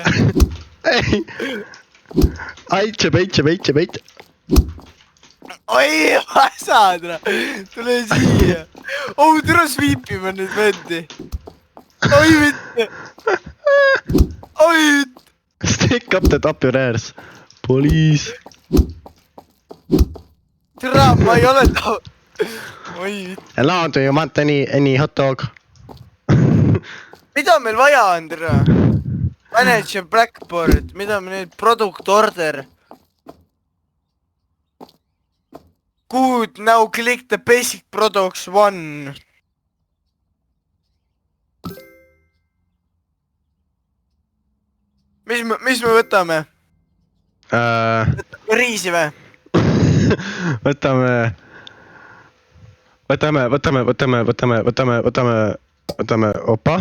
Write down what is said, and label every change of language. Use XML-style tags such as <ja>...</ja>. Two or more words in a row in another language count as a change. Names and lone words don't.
<et>ei. Aitse. Oi, ma ei saa türa! Tule siia! Oh, türa sweepime nüüd vendi! Oi mitte! Oi mitte!</et> <en>Stick up the top your ears. Police.</en> <et>Türa, ma ei ole ta... Oi mitte!</et> <en>Hello, do you want any hot dog?</en> <et>Mida meil vaja on, türa? Manager Blackboard, mida me nüüd?</et> <en>Product order. Good, now click the basic products 1.</en> <et>Mis me võtame? Riisi või? Võtame, opa.</et>